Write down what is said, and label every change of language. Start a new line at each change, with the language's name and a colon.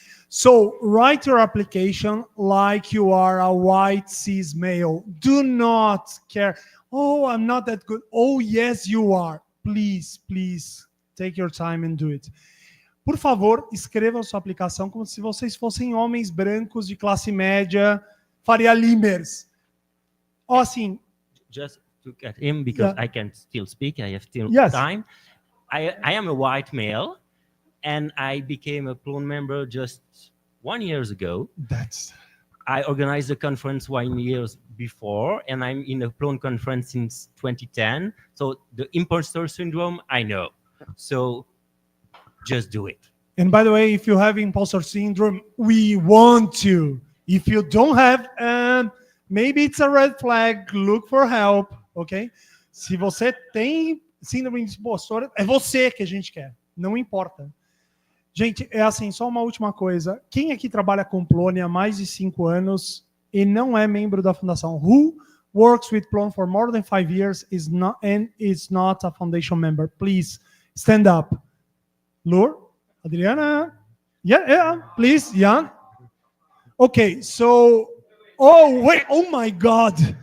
English: So write your application like you are a white cis male. Do not care. Oh, I'm not that good. Oh, yes, you are. Please, take your time and do it.
Portuguese: Por favor, escrevam sua aplicação como se vocês fossem homens brancos de classe média, Faria Limers. Ou assim...
English: Just to get him, because Yeah. I can still speak, I have still Yes. time. I am a white male, and I became a Plone member just 1 year ago. I organized a conference 1 year before, and I'm in a Plone conference since 2010. So the imposter syndrome, I know. So just do it. And by the way, if you have imposter syndrome, we want to. If you don't have, maybe it's a red flag, look for help, ok?
Portuguese: Se você tem síndrome de impostor, é você que a gente quer, não importa. Gente, é assim, só uma última coisa. Quem aqui trabalha com Plone há mais de 5 anos e não é membro da fundação?
English: Who works with Plone for more than 5 years is not a foundation member? Please, stand up. Lur? Adriana? Yeah, please, Jan. Okay, so, oh, wait, oh my God.